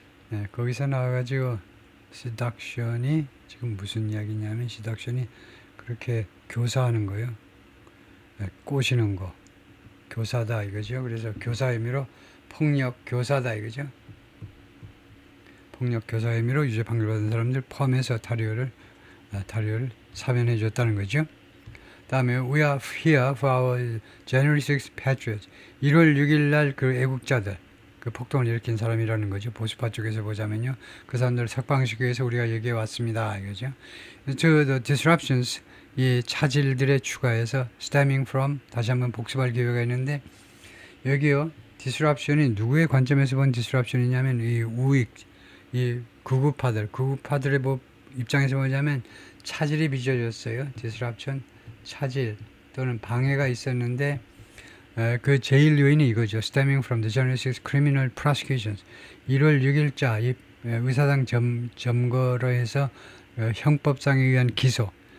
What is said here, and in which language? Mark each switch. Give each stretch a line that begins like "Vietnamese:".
Korean: 네, 거기서 나와가지고 seduction이 지금 무슨 이야기냐면 seduction이 그렇게 교사하는 거예요. 네, 꼬시는 거. 교사다 이거죠. 그래서 교사 의미로 폭력 교사다 이거죠. 폭력 교사 의미로 유죄 판결 받은 사람들 포함해서 타리오를 사면해 줬다는 거죠. 다음에
English: we are here for our January 6th patriots.
Korean: 1월 6일 날 그 애국자들, 그 폭동을 일으킨 사람이라는 거죠. 보수파 쪽에서 보자면요. 그 사람들을 석방시키기 위해서 우리가 여기에 왔습니다. 이거죠.
English: To the disruptions,
Korean: 이 차질들에 추가해서
English: stemming from,
Korean: 다시 한번 복습할 기회가 있는데 여기요. disruption이 누구의 관점에서 본 disruption이냐면 이 우익, 이 극우파들의 입장에서 보자면 차질이 빚어졌어요. disruption, 차질 또는 방해가 있었는데 그 제일 요인이 이거죠.
English: stemming from the January 6th criminal prosecutions.
Korean: 1월 6일자 이 의사당 점거로 해서 형법상에 의한 기소.